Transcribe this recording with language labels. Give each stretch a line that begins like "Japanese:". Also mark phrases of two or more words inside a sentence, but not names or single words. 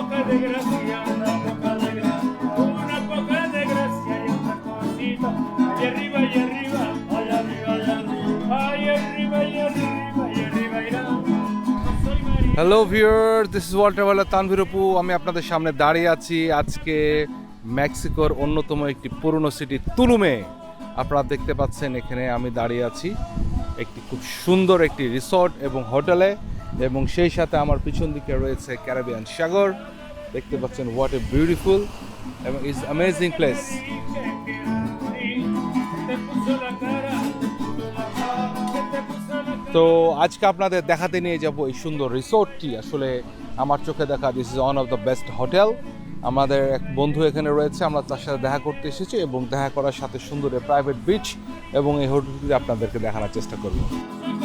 Spanish: de gracia, una poca de gracia, una poca de gracia y otra cosita. Allá arriba, allá arriba, allá arriba, allá arriba, allá arriba, allá arriba, allá arriba irá. Soy María.
English: Hello viewer, this is
Bangla: ওয়াটার ওয়ালা তানভীর অপু। আমি আপনাদের সামনে দাঁড়িয়ে আছি আজকে মেক্সিকোর অন্যতম একটি পুরনো সিটি তুলুমে। আপনারা দেখতে পাচ্ছেন এখানে আমি দাঁড়িয়ে আছি একটি খুব সুন্দর একটি রিসর্ট এবং হোটেলে, এবং সেই সাথে আমার পিছন দিকে রয়েছে ক্যারিবিয়ান সাগর। দেখতে পাচ্ছেন
English: what a beautiful
Bangla: এবং
English: is amazing place.
Bangla: তো আজকে আপনাদের দেখাতে নিয়ে যাব এই সুন্দর রিসোর্টটি। আসলে আমার চোখে দেখা
English: this is one of the best hotel.
Bangla: আমাদের এক বন্ধু এখানে রয়েছে, আমরা তার সাথে দেখা করতে এসেছি এবং দেখা করার সাথে সুন্দর
English: private beach
Bangla: এবং এই হোটেলটি আপনাদেরকে দেখানোর চেষ্টা করব।